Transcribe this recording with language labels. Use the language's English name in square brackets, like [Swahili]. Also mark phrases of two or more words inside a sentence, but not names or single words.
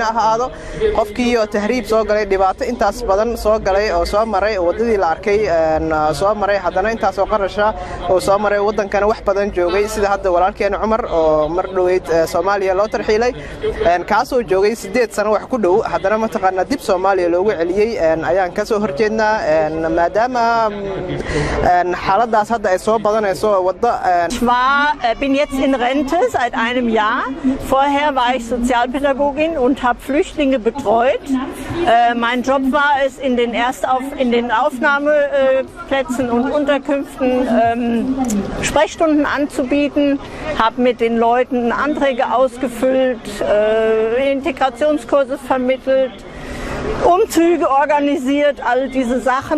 [Somali] ha ahaado qofkii oo tahriib soo galay dhibaato intaas badan soo galay oo soo maray wadadii la arkay soo maray haddana intaas oo qarasha oo soo maray wadankana wax badan joogay sida hadda walaalkeen Cumar oo mar dhaweyd Soomaaliya loo tarxiilay kaasoo joogay 8 sano wax ku dhow haddana ma taqaana dib Soomaaliya loogu celiyay ayaan ka soo horjeednaa maadaama xaaladaas hadda ay soo badanayso wada. [German] bin jetzt in Rente seit einem Jahr. Vorher war ich Sozialpädagogin und habe Flüchtlinge betreut. Mein Job war es, in den Aufnahmeplätzen und Unterkünften Sprechstunden anzubieten, habe mit den Leuten Anträge ausgefüllt, Integrationskurse vermittelt, Umzüge organisiert, all diese Sachen.